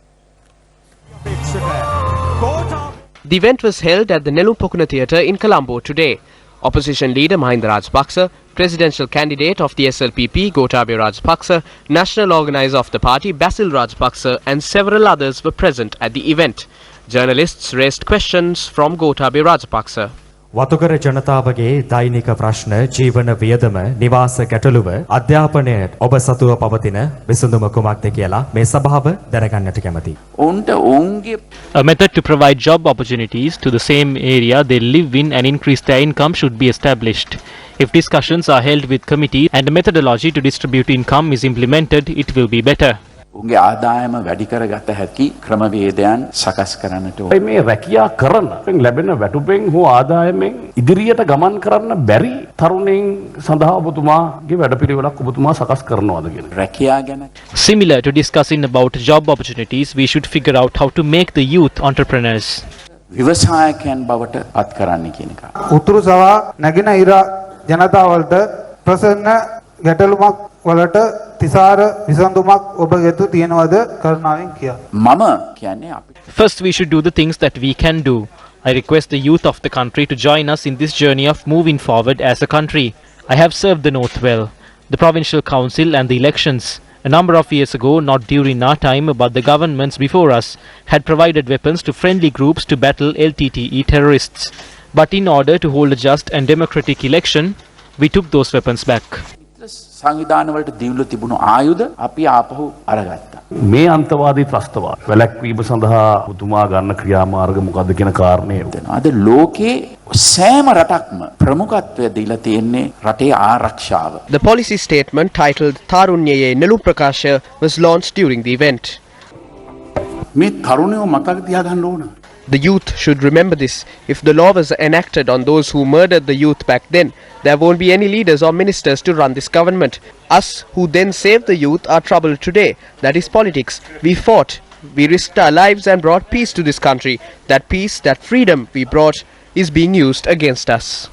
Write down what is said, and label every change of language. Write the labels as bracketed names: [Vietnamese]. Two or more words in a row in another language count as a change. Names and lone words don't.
[English] The event was held at the Nelumpokuna Theatre in Colombo today. Opposition leader Mahinda Rajapaksa, presidential candidate of the SLPP Gotabaya Rajapaksa, national organizer of the party Basil Rajapaksa and several others were present at the event. Journalists raised questions from Gotabaya Rajapaksa. [Sinhala] වතුකර ජනතාවගේ දෛනික ප්‍රශ්න ජීවන වියදම නිවාස ගැටලුව අධ්‍යාපනය ඔබ සතුව පවතින විසඳුම කුමක්ද කියලා මේ සභාව දැනගන්නට කැමතියි. [English] A method to provide job opportunities to the same area they live in and increase their income should be established. If discussions are held with committee and a methodology to distribute income is implemented, it will be better. [Sinhala] උන්ගේ ආදායම වැඩි කරගත හැකි ක්‍රමවේදයන් සකස් කරන්නට ඕනේ. මේ රැකියා කරන ලැබෙන වැටුපෙන් හෝ ආදායමෙන් ඉදිරියට ගමන් කරන්න බැරි තරුණයින් සඳහා ඔබතුමාගේ වැඩපිළිවෙලක් ඔබතුමා සකස් කරනවාද කියන. රැකියා ගැන [English] Similar to discussing about job opportunities, we should figure out how to make the youth entrepreneurs. [Sinhala] ව්‍යවසායකයන් බවට පත් කරන්න කියන එක. උතුරු සවා නැගෙන ඉර ජනතාවලට ප්‍රසන්න ගැටලුමක් වලට තිසාර විසඳුමක් ඔබ ගෙතු තියනවද කරුණාවෙන් කියා. මම කියන්නේ අපි [English] First, we should do the things that we can do. I request the youth of the country to join us in this journey of moving forward as a country. I have served the North well, the Provincial Council and the elections. A number of years ago, not during our time, but the governments before us had provided weapons to friendly groups to battle LTTE terrorists. But in order to hold a just and democratic election, we took those weapons back. [Sinhala] සංවිධාන වලට දීලා තිබුණු ආයුධ අපි ආපහු අරගත්තා. මේ අන්තවාදී ත්‍රස්තවාද වැළැක්වීම සඳහා ඔබතුමා ගන්න ක්‍රියාමාර්ග මොකද්ද කියන කාරණේ. අද ලෝකේ සෑම රටක්ම ප්‍රමුඛත්වය දීලා තියෙන්නේ රටේ ආරක්ෂාව. [English] The policy statement titled Tarunyeye Neluprakasha was launched during the event. [Sinhala] මේ තරුණයෝ මතක තියාගන්න ඕන. [English] The youth should remember this. If the law was enacted on those who murdered the youth back then, there won't be any leaders or ministers to run this government. Us who then saved the youth are troubled today. That is politics. We fought. We risked our lives and brought peace to this country. That peace, that freedom we brought is being used against us.